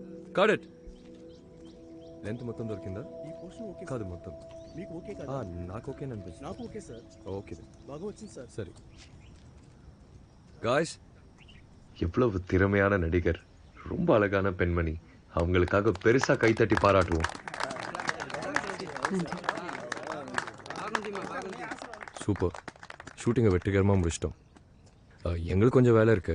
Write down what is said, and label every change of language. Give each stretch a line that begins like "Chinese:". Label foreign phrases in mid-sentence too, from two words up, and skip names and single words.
English: got it.
Telugu: లెంత్ మొత్తం దొరికిందా? ఈ
English: portion okay
Telugu: కాదు మొత్తం. మీకు ఓకే కదా? నాకు ఓకే అనిపిస్తుంది. నాకు ఓకే సార్. ఓకే బాగా వచ్చింది సార్.
Tamil: சரி காய்ஸ், எவ்வளவு திறமையான நடிகர், ரொம்ப அழகான பெண்மணி. அவங்களுக்காக பெருசா கைத்தட்டி பாராட்டுவோம். சூப்பர். ஷூட்டிங்கை வெற்றிகரமாக முடிச்சிட்டோம். எங்களுக்கு கொஞ்சம் வேலை இருக்கு.